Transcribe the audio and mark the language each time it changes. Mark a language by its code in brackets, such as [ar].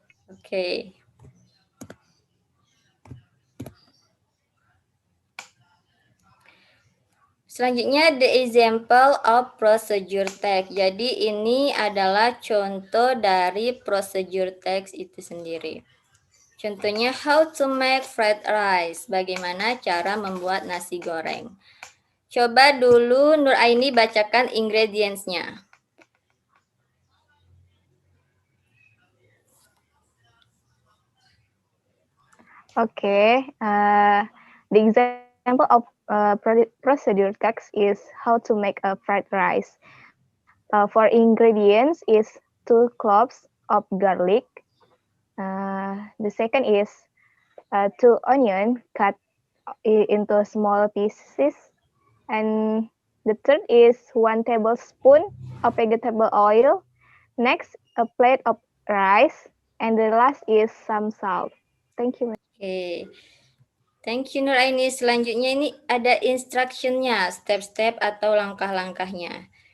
[id] Oke. Selanjutnya, [en] the example of procedure text. [id] Jadi ini adalah contoh dari procedure text itu sendiri. Contohnya, [en] how to make fried rice. [id] Bagaimana cara membuat nasi goreng. Coba dulu Nur Aini bacakan ingredients-nya. [en] Okay, the example of procedure text is how to make a fried rice. For ingredients is 2 cloves of garlic. The second is 2 onion cut into small pieces. And the third is 1 tablespoon of vegetable oil. Next, a plate of rice. And the last is some salt. Thank you. Oke. Thank you Nur Aini. [id] Selanjutnya ini ada instruction-nya, step-step atau langkah-langkahnya.